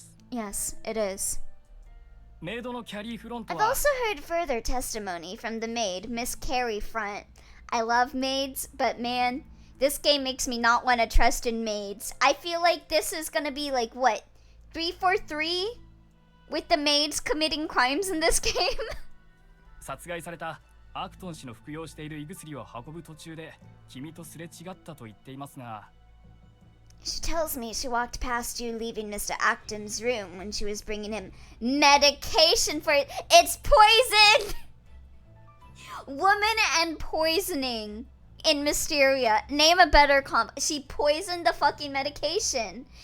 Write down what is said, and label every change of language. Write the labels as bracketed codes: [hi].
[en] Yes, it is. I've also heard further testimony from the maid, Miss Carrie Front. I love maids, but man, this game makes me not want to trust in maids. I feel like this is gonna be like, what, 343? With the maids committing crimes in this game? [ja] 殺害されたアクトン氏の服用している胃薬を運ぶ途中で君とすれ違ったと言っていますが。 [en] She tells me she walked past you leaving Mr. Acton's room when she was bringing him medication for it. It's poison! Woman and poisoning in Mysteria. Name a better comp. She poisoned the fucking medication.